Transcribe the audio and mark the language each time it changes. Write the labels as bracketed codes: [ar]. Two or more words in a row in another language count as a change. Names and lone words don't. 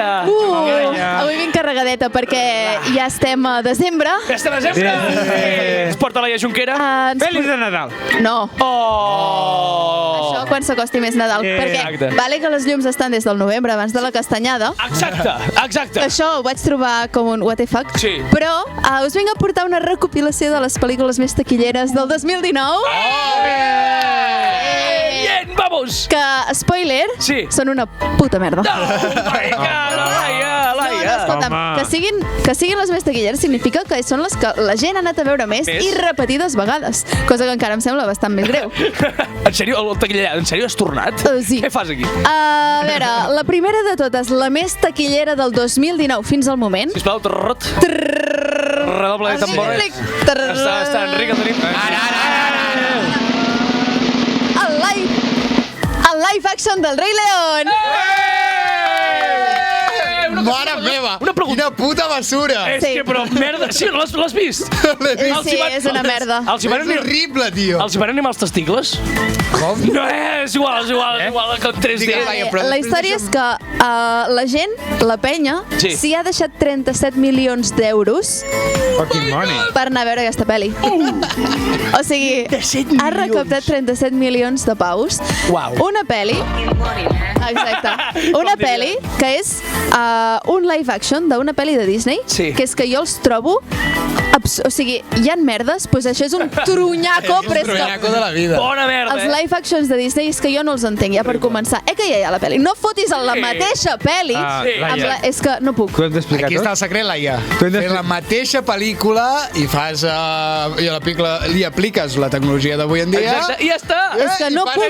[ca] Avui vinc carregadeta perquè ja estem a desembre. Ja estem a desembre! Es porta la Laia Junquera? Feliç de Nadal! No. Oh! Això quan s'acosti més Nadal. Perquè vale que les llums estan des del novembre, abans de la castanyada. Exacte. Això ho vaig trobar com un [en] what the fuck. [ca] Sí. Però us vinc a portar una recopilació de les pel·lícules més taquilleres del 2019. [es] Bien, vamos! [ca] Que, spoiler, Sí. són una puta merda. Laia! Escolta'm, que siguin les més taquilleres significa que són les que la gent ha anat a veure més i repetides vegades, cosa que encara em sembla bastant més greu. En sèrio, el taquiller, en sèrio has tornat? Sí. Què fas aquí? A veure, la primera de totes, la més taquillera del 2019 fins al moment. Sisplau, [es] redoble de tambores. [ca] Està Enric, el tenim. El [en] live action [ca] del Rei León. Mare meva! Quina puta basura! És que, però, merda... Sí, l'has vist? Sí, és una merda. És horrible, tio. Els hi van animar els testicles? Com? No, és igual, que en 3D. La història és que la gent, la penya, s'hi ha deixat 37 milions d'euros per anar a veure aquesta pel·li. O sigui, ha recaptat 37 milions de paus. Una pel·li... Exacte. Una pel·li que és un [en] live action [ca] d'una pel·li de Disney, que és que jo els trobo... O sigui, hi ha merdes, doncs això és un trunyaco, però és que... Un trunyaco de la vida. Bona merda, Els [en] live actions [ca] de Disney és que jo no els entenc, ja per començar. Que ja hi ha la pel·li. No fotis en la mateixa pel·li. És que no puc. Aquí està el secret, Laia. Fer la mateixa pel·lícula i fas... li apliques la tecnologia d'avui en dia... Exacte, i ja està. És que no puc.